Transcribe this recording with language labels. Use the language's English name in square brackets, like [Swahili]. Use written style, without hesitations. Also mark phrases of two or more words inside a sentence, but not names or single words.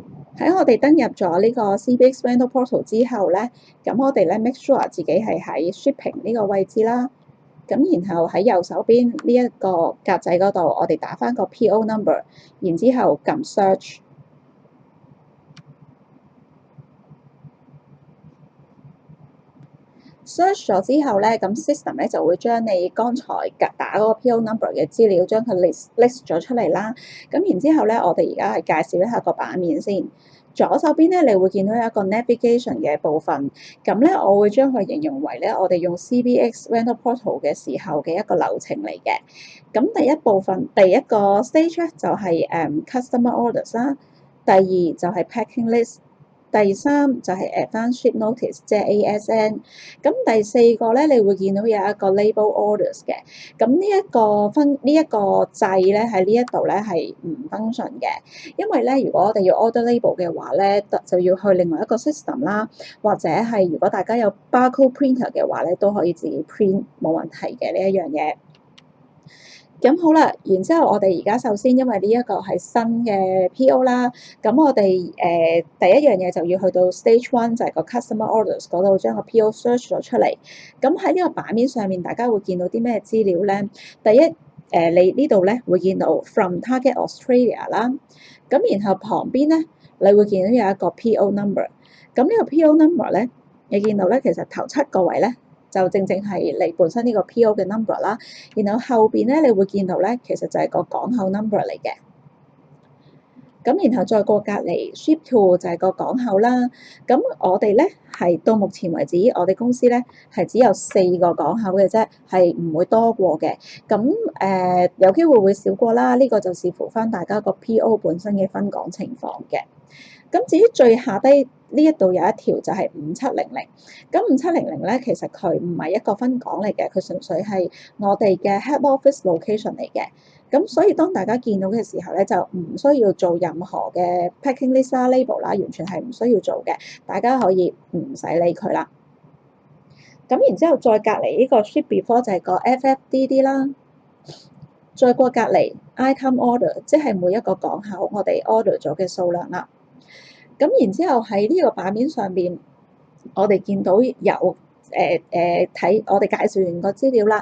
[Cantonese] 喺我哋登入咗呢個 CBX Vendor Portal 之後咧，咁我哋咧 [English] make sure [Cantonese] 自己係喺 shipping 呢個位置啦。咁然後喺右手邊呢一個格仔嗰度，我哋打返個 [English] PO number， [Cantonese] 然之後撳 search。search 咗之後咧，咁 system 咧就會將你剛才打嗰個 [English] PO number [Cantonese] 嘅資料，將佢 list 咗出嚟啦。咁然之後咧，我哋而家係介紹一下個版面先。左手邊咧，你會見到有一個 navigation 嘅部分。咁咧，我會將佢形容為咧，我哋用 CBX Vendor Portal 嘅時候嘅一個流程嚟嘅。咁第一部分，第一個 stage 咧就係 [English] customer orders [Cantonese] 啦。第二就係 [English] packing list。 [Cantonese] 第三就係 [English] Advance Ship Notice， [Cantonese] 即係 ASN。咁第四個咧，你會見到有一個 [English] Label Orders [Cantonese] 嘅。咁呢一個掣咧喺呢一度咧係唔 function 嘅，因為咧如果我哋要 [English] order label [Cantonese] 嘅話咧，就要去另外一個 system 啦，或者係如果大家有 [English] barcode printer [Cantonese] 嘅話咧，都可以自己 print 冇問題嘅呢一樣嘢。咁好啦，然之後我哋而家首先因為呢一個係新嘅 PO 啦，咁我哋第一樣嘢就要去到 [English] stage one [Cantonese] 就係個 [English] customer orders [Cantonese] 嗰度將個 PO search 咗出嚟。咁喺呢個版面上面，大家會見到啲咩資料咧？第一你呢度咧會見到 from Target Australia 啦，咁然後旁邊咧你會見到有一個 [English] PO number。 [Cantonese] 咁呢個 [English] PO number [Cantonese] 咧，你見到咧其實頭7個位咧。就正正係你本身呢個 PO 嘅 number 啦，然後後邊咧你會見到咧，其實就係個港口 number 嚟嘅。咁然後再過隔離 [English] ship to [Cantonese] 就係個港口啦。咁我哋咧係到目前為止，我哋公司咧係只有4個港口嘅啫，係唔會多過嘅。咁有機會會少過啦，呢個就視乎翻大家個 PO 本身嘅分港情況嘅。咁至於最下低呢一度有一條就係5700，咁5700咧其實佢唔係一個分港嚟嘅，佢純粹係我哋嘅 [English] head office location [Cantonese] 嚟嘅。咁所以當大家見到嘅時候咧，就唔需要做任何嘅 [English] packing list [Cantonese] 啦、label 啦，完全係唔需要做嘅，大家可以唔使理佢啦。咁然之後再隔離呢個 [English] ship before [Cantonese] 就係個 FFDD 啦，再過隔離 [English] item order， [Cantonese] 即係每一個港口我哋 order 咗嘅數量啦。咁然之後喺呢個版面上邊，我哋見到有睇我哋介紹完個資料啦。